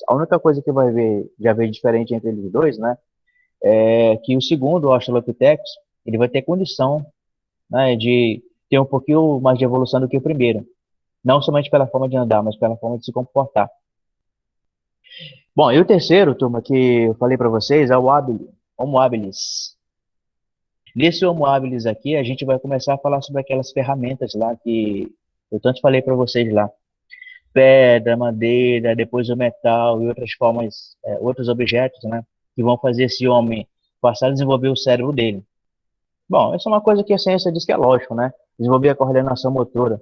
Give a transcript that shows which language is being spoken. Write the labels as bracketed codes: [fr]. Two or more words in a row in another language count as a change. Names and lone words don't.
[pt] A única coisa que vai haver diferente entre eles dois, né, é que o segundo, o Australopithecus, ele vai ter condição, né, de ter um pouquinho mais de evolução do que o primeiro. Não somente pela forma de andar, mas pela forma de se comportar. Bom, e o terceiro, turma, que eu falei para vocês, é o Homo habilis. Nesse Homo habilis aqui, a gente vai começar a falar sobre aquelas ferramentas lá que eu tanto falei para vocês lá. Pedra, madeira, depois o metal e outras formas, outros objetos, né, que vão fazer esse homem passar a desenvolver o cérebro dele. Bom, essa é uma coisa que a ciência diz que é lógico, né? Desenvolver a coordenação motora.